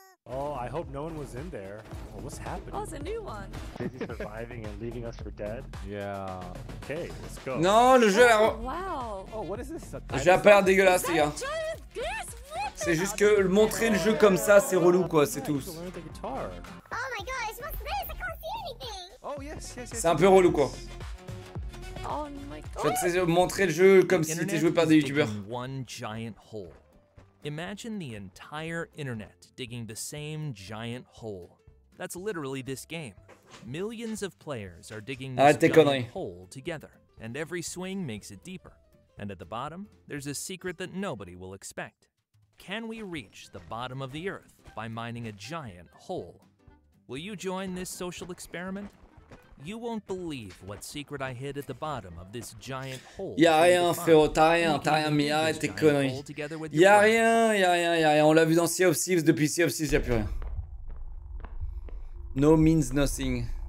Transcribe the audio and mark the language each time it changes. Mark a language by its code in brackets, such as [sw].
[en] Oh, I hope no one was in there. Well, what's happening? Oh, it's a new one. Busy surviving and leaving us for dead? Yeah. Okay, let's go. [fr] Non, le jeu [en] Oh, wow. Oh, what is this? [fr] Le jeu a pas l'air dégueulasse, les gars. C'est juste que montrer le jeu comme ça, c'est relou, quoi, c'est tout. [en] Oh my gosh, what's this? I can't see anything. Oh yes, yes, yes. [fr] C'est un peu relou, quoi. [en] Oh my [fr] Je [en] god. [fr] vais te montrer le jeu comme si c'était joué par des youtubeurs. [en] One giant hole. Imagine the entire internet digging the same giant hole. That's literally this game. Millions of players are digging this giant hole together, and every swing makes it deeper. And at the bottom, there's a secret that nobody will expect. Can we reach the bottom of the earth by mining a giant hole? Will you join this social experiment? You won't believe what secret I hid at the bottom of this giant hole. [fr] Y'a rien, frérot, t'as rien, mais arrête tes conneries. Y'a rien. On l'a vu dans Sea of Thieves, depuis Sea of Thieves, y'a plus rien. [en] No means nothing.